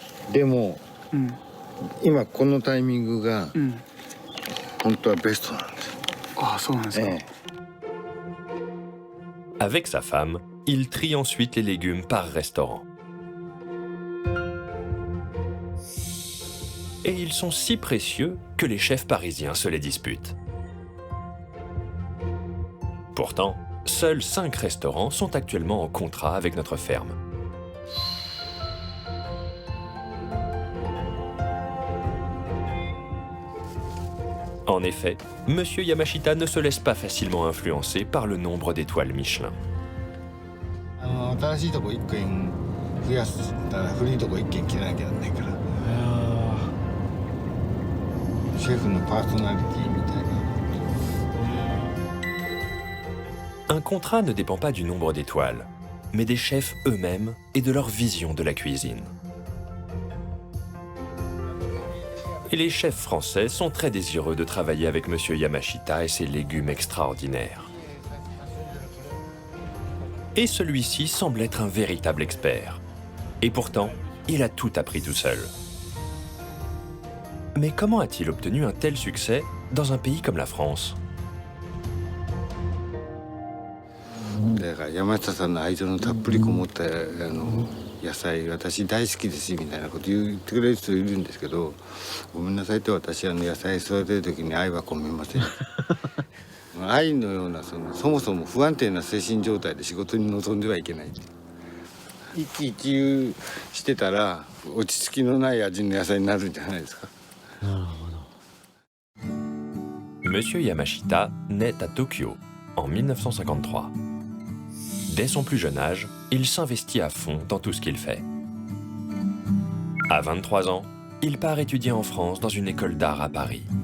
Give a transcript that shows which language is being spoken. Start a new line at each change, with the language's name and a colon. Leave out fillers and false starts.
Japanese: でも、今このタイミングが、本当はベストなんです。ああ、そうなんですか。
French: Avec sa femme, il trie ensuite les légumes par restaurant. Et ils sont si précieux que les chefs parisiens se les disputent. Pourtant, seuls 5 restaurants sont actuellement en contrat avec notre ferme. En effet, Monsieur Yamashita ne se laisse pas facilement influencer par le nombre d'étoiles Michelin.
Japanese: 新しいとこ1軒増やしたら古いとこ1軒切らなきゃならないから。シェフのパーソナリティみたいな。
French: Un contrat ne dépend pas du nombre d'étoiles, mais des chefs eux-mêmes et de leur vision de la cuisine. Et les chefs français sont très désireux de travailler avec Monsieur Yamashita et ses légumes extraordinaires. Et celui-ci semble être un véritable expert. Et pourtant, il a tout appris tout seul. Mais comment a-t-il obtenu un tel succès dans un pays comme la France?
Japanese: だから山下さんの愛情のたっぷりこもった野菜私大好きですみたいなこと言ってくれる人いるんですけど、ごめんなさいと私野菜育てる時に愛は込めません。愛のようなそもそも不安定な精神状態で仕事に臨んではいけない。一喜一憂してたら落ち着きのない味の野菜になるんじゃないですか。なるほど。
French: Monsieur Yamashita naît à Tokyo en 1953. Dès son plus jeune âge, il s'investit à fond dans tout ce qu'il fait. À 23 ans, il part étudier en France dans une école d'art à Paris.